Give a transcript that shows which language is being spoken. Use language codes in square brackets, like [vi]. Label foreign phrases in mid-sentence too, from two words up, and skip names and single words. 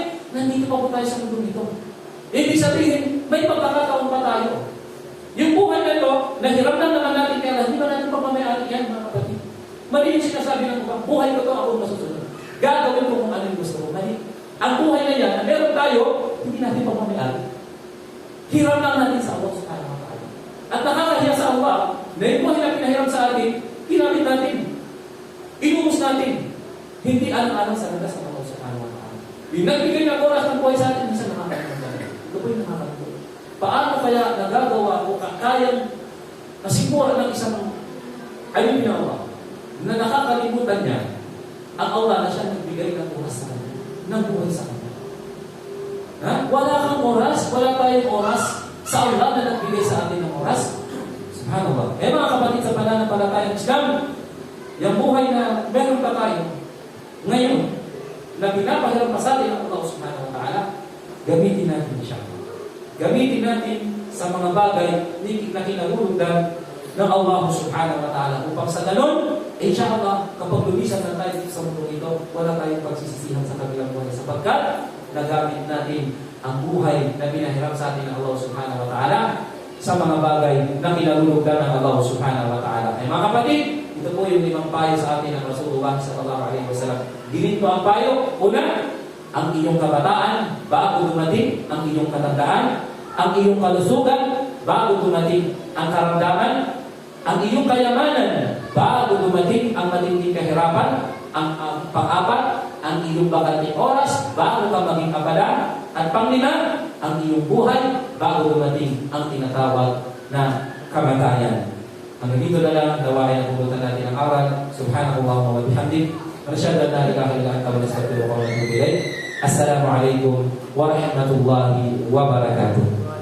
[tl] Nandito pa po tayo sa mundo nito. Ibig sabihin, may pagkakataon pa tayo. Yung buhay na ito, nahiram lang naman natin kaya Allah, hindi ba natin pagmamayari yan mga kapatid? Mali yung sinasabi ng iba, buhay ko to, ako masusunod. Gagawin ko kung ano yung gusto ko. Mali. Ang buhay na yan, na meron tayo, hindi natin pamamayari. Hiram lang natin sa Allah [ar] سبحانه وتعالى. [tl] At nakakahiya sa Allah, na yung buhay na pinahiram sa atin, ginamit natin. Inubos natin. Hindi alang-alang sa nagas ng Allah [ar] سبحانه وتعالى. [tl] Yung nagbigay ng oras ng buhay sa atin, minsan nakakalimutan. Ito po yung nakakalimutan. Paano kaya nagagawa o kayang nasimula ng isang ayun na Allah na nakakalimutan niya ang Allah na siya nagbigay ng oras sa kanya, ng buhay sa kanya. Ha? Wala kang oras, wala tayong oras sa Allah na nagbigay sa atin ng oras. Subhanallah. Mga kapatid sa pananampalatayang Islam, yung buhay na meron pa tayo ngayon na pinapahiram pa sa atin ang Allah [ar] سبحانه وتعالى, [tl] gamitin natin siya. Gamitin natin sa mga bagay na kinalulundan ng Allah [ar] سبحانه وتعالى [tl] upang sa ganun, insyaAllah, kapag lumisan na tayo sa mundo ito, wala tayong pagsisisihan sa kabilang buhay sapagkat nagamit natin ang buhay na pinahiram sa atin ng Allah [ar] سبحانه وتعالى [tl] sa mga bagay na kinalulundan ng Allah subhanahu wa ta'ala. Mga kapatid, ito po yung 5 payo sa atin ng Rasulullah [ar] صلى الله عليه وسلم. [tl] Ginito ang payo. Una, ang iyong kabataan bago dumating ang iyong katandaan, ang iyong kalusugan bago dumating ang karamdaman, ang iyong kayamanan bago dumating ang matinding kahirapan, ang pang-apat, ang iyong bakanting oras bago ka maging abala, at pang-5, ang iyong buhay bago dumating ang tinatawag na kamatayan. Hanggang dito na lang, dawain ang pulutan natin ang aral. [ar] سبحان الله وبحمدك. أشهد أن لا إله إلا أنت ونستغفرك ونتوب إليك. السلام عليكم ورحمة الله وبركاته.